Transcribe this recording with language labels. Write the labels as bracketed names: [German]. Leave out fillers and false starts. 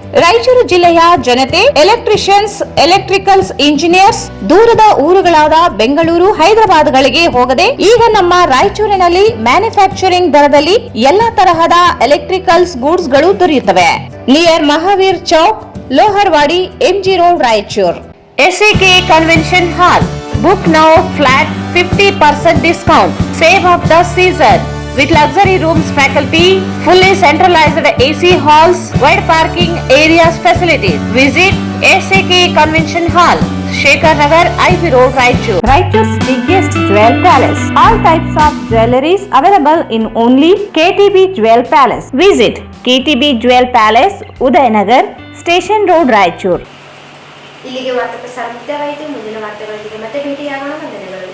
[Kannada] ರಾಯಚೂರು ಜಿಲ್ಲೆಯ ಜನತೆ, electricians, electricals engineers ದೂರದ ಊರುಗಳಾದ ಬೆಂಗಳೂರು, ಹೈದರಾಬಾದ್ಗಳಿಗೆ ಹೋಗದೆ ಈಗ ನಮ್ಮ ರಾಯಚೂರಿನಲ್ಲಿ ಮ್ಯಾನುಫ್ಯಾಕ್ಚರಿಂಗ್ ದರದಲ್ಲಿ ಎಲ್ಲಾ ತರಹದ ಎಲೆಕ್ಟ್ರಿಕಲ್ಸ್ ಗೂಡ್ಸ್ ಗಳು ದೊರೆಯುತ್ತವೆ. [English] Near Mahavir Chowk, Loharwadi, MG road, Raichur. SAK convention hall. Book now flat 50% discount. Save of the season. With luxury rooms, faculty, fully centralized AC halls, wide parking areas, facilities. Visit SAK Convention Hall, Shekhar Nagar, IV Road, Raichur. Raichur's biggest jewel palace. All types of jewelries available in only KTB Jewel Palace. Visit KTB Jewel Palace, Udayanagar, Station Road, Raichur. [Kannada] ಇಲ್ಲಿಗೆ ವಾರ್ತಾ ಪ್ರಸಾರ ಮುಕ್ತಾಯವಾಯಿತು. ಮುಂದಿನ ವಾರ್ತೆಗಳೊಂದಿಗೆ ಮತ್ತೆ ಭೇಟಿಯಾಗೋಣ. ವಂದನೆಗಳು.